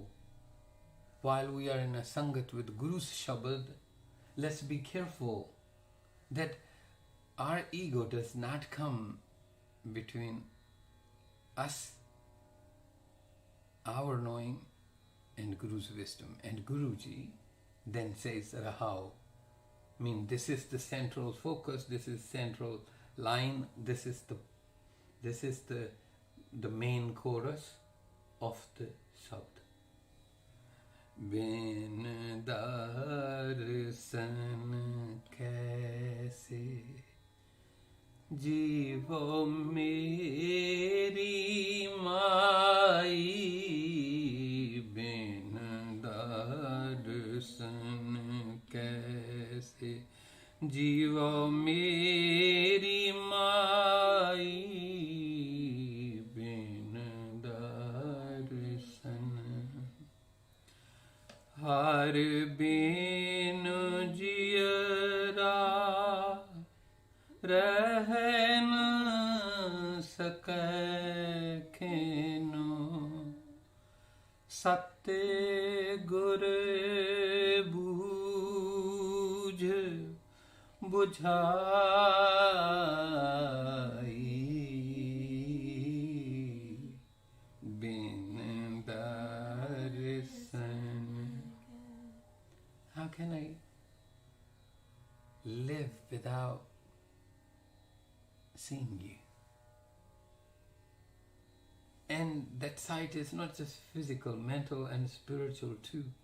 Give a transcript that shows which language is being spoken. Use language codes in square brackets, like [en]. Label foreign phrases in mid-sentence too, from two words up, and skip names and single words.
[en] While we are in a Sangat with Guru's Shabad, let's be careful that our ego does not come between us our knowing and Guru's wisdom. And Guruji then says Rahao. I mean, this is the central focus, this is central line, this is the main chorus of the Shabad. [pa] ਬਿਨੁ ਦਰਸਨ ਕੈਸੇ ਜੀਵਉ ਮੇਰੀ ਮਾਈ, ਬਿਨੁ ਦਰਸਨ ਕੈਸੇ ਜੀਵਉ ਮੇਰੀ ਮਾਈ, ਬਿਨੁ ਦਰਸਨ ਹਰਿ ਬਿਨੁ ਜੀਅਰਾ ਰਹਿ ਨ ਸਕੈ ਖਿਨੁ, ਸਤਿਗੁਰ ਬੂਝ ਬੁਝਾਈ, ਬਿਨੁ ਦਰਸਨ. [en] How can I live without seeing you? And that sight is not just physical, mental and spiritual too.